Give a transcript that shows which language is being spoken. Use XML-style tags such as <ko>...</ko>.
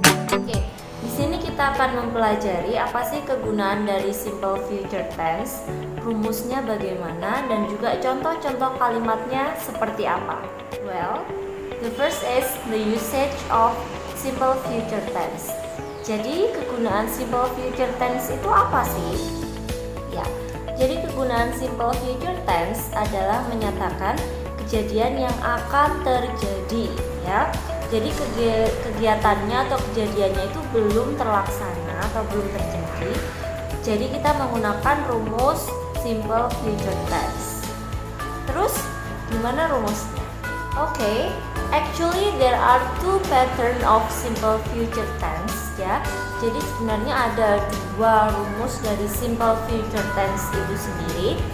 <id>Oke, di sini kita akan mempelajari apa sih kegunaan dari simple future tense, rumusnya bagaimana, dan juga contoh-contoh kalimatnya seperti apa.</id> <en>Well, the first is the usage of simple future tense.</en> <id>Jadi kegunaan simple future tense itu apa sih? Ya, jadi kegunaan simple future tense adalah menyatakan kejadian yang akan terjadi, ya. Jadi kegiatannya atau kejadiannya itu belum terlaksana atau belum terjadi. Jadi kita menggunakan rumus simple future tense. Terus gimana rumusnya?</id> <en>Okay, actually there are two pattern of simple future tense,</en> <id>ya. Jadi sebenarnya ada dua rumus dari simple future tense itu sendiri.</id>